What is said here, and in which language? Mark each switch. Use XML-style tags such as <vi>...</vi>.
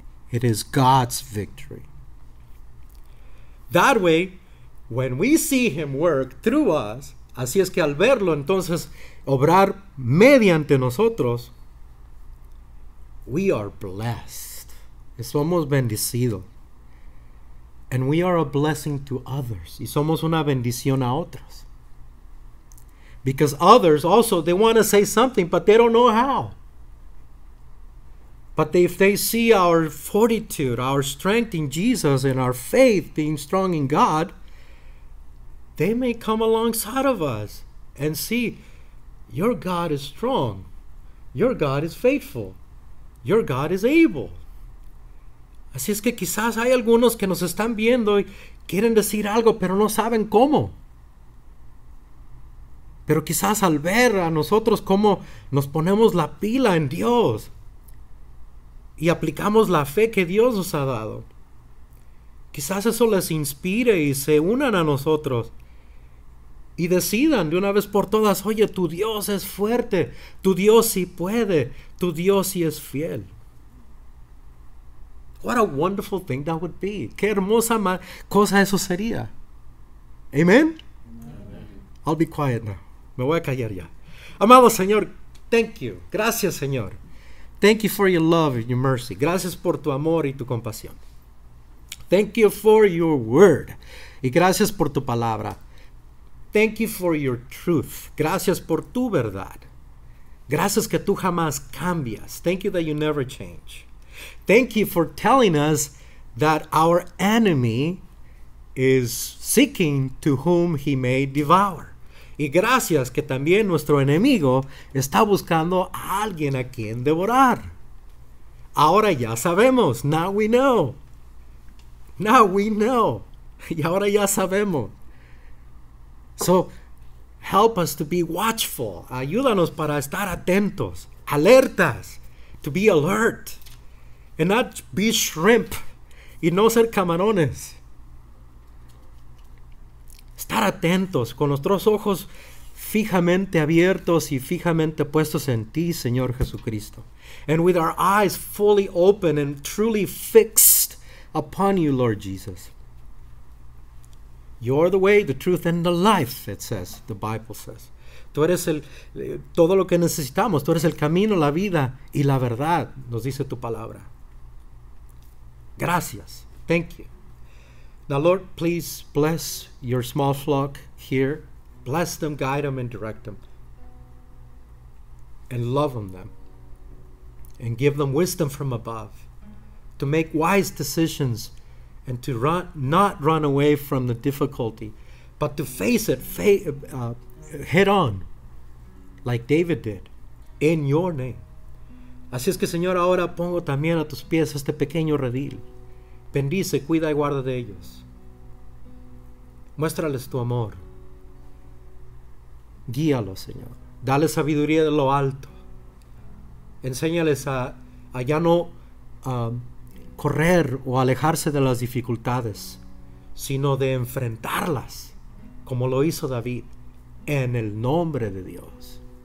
<en>It is God's victory. That way, when we see Him work through us,</en> <es>así es que al verlo entonces obrar mediante nosotros,</es> <en>we are blessed.</en> <es>Somos bendecidos.</es> <en>And we are a blessing to others.</en> <es>Y somos una bendición a otros.</es> <en>Because others also, they want to say something, but they don't know how. But if they see our fortitude, our strength in Jesus, and our faith being strong in God, they may come alongside of us and see, your God is strong. Your God is faithful. Your God is able.</en> <es>Así es que quizás hay algunos que nos están viendo y quieren decir algo, pero no saben cómo. Pero quizás al ver a nosotros cómo nos ponemos la pila en Dios y aplicamos la fe que Dios nos ha dado, quizás eso les inspire y se unan a nosotros y decidan de una vez por todas, oye, tu Dios es fuerte, tu Dios sí puede, tu Dios sí es fiel.</es> <en>What a wonderful thing that would be.</en> <es>Qué hermosa cosa eso sería.</es> <en>Amen? I'll be quiet now.</en> <es>Me voy a callar ya. Amado Señor,</es> <en>thank you.</en> <es>Gracias, Señor.</es> <en>Thank you for your love and your mercy.</en> <es>Gracias por tu amor y tu compasión.</es> <en>Thank you for your word.</en> <es>Y gracias por tu palabra.</es> <en>Thank you for your truth.</en> <es>Gracias por tu verdad. Gracias que tú jamás cambias.</es> <en>Thank you that you never change. Thank you for telling us that our enemy is seeking to whom he may devour.</en> <es>Y gracias que también nuestro enemigo está buscando a alguien a quien devorar. Ahora ya sabemos.</es> <en>Now we know. Now we know.</en> <es>Y ahora ya sabemos.</es> <en>So, help us to be watchful.</en> <es>Ayúdanos para estar atentos, alertas,</es> <en>to be alert. And not be shrimp</en> <es>y no ser camarones. Estar atentos con nuestros ojos fijamente abiertos y fijamente puestos en ti, Señor Jesucristo.</es> <en>And with our eyes fully open and truly fixed upon you, Lord Jesus. You're the way, the truth, and the life, it says, the Bible says.</en> <es>Tú eres todo lo que necesitamos. Tú eres el camino, la vida y la verdad, nos dice tu palabra. Gracias.</es> <en>Thank you. Now, Lord, please bless your small flock here. Bless them, guide them, and direct them. And love on them. And give them wisdom from above to make wise decisions and to not run away from the difficulty, but to face it head on, like David did, in your name.</en> <es>Así es que, Señor, ahora pongo también a tus pies este pequeño redil. Bendice, cuida y guarda de ellos. Muéstrales tu amor. Guíalos, Señor. Dale sabiduría de lo alto. Enséñales a ya no correr o alejarse de las dificultades, sino de enfrentarlas, como lo hizo David, en el nombre de Dios.</es>